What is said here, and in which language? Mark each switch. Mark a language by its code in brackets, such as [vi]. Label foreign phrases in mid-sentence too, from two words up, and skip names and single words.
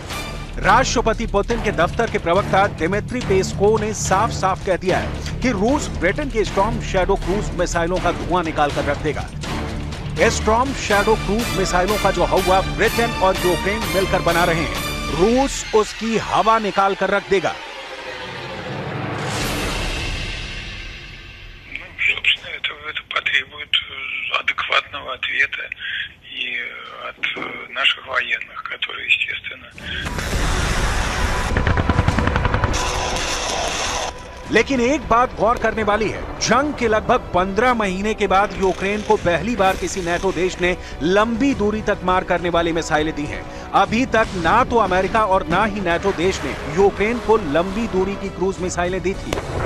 [hi] राष्ट्रपति पुतिन के दफ्तर के प्रवक्ता दिमित्री पेस्कोव ने साफ साफ कह दिया है कि रूस ब्रिटेन के स्टॉर्म शैडो क्रूज मिसाइलों का धुआं निकाल कर रख देगा। स्टॉर्म शैडो क्रूज मिसाइलों का जो हवा ब्रिटेन और यूक्रेन मिलकर बना रहे हैं, रूस उसकी हवा निकाल कर रख देगा। [ru] адекватного ответа и от наших военных, которые, естественно. [hi] लेकिन एक बात गौर करने वाली है, जंग के लगभग 15 महीने के बाद यूक्रेन को पहली बार किसी नेटो देश ने लंबी दूरी तक मार करने वाली मिसाइलें दी हैं। अभी तक ना तो अमेरिका और ना ही नेटो देश ने यूक्रेन को लंबी दूरी की क्रूज मिसाइलें दी थी।